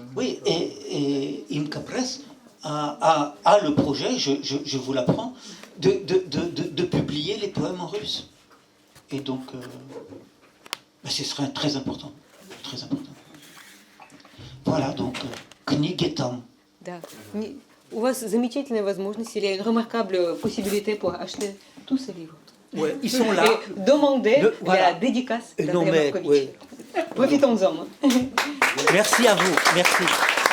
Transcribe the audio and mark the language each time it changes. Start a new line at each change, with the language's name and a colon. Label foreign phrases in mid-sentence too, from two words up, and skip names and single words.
French: Oui, et Imka Press a le projet, je vous l'apprends, de publier les poèmes en russe. Et donc, ce serait très important. Très important. Voilà, donc,
Russian: книги там. Да. У вас замечательная возможность,
French: il y a une remarquable possibilité pour acheter tous ces livres. Ouais, ils sont là. Et demander voilà. la dédicace Non, d'André mais, Markovitch. ouais. Profitons-en. Merci à vous. Merci.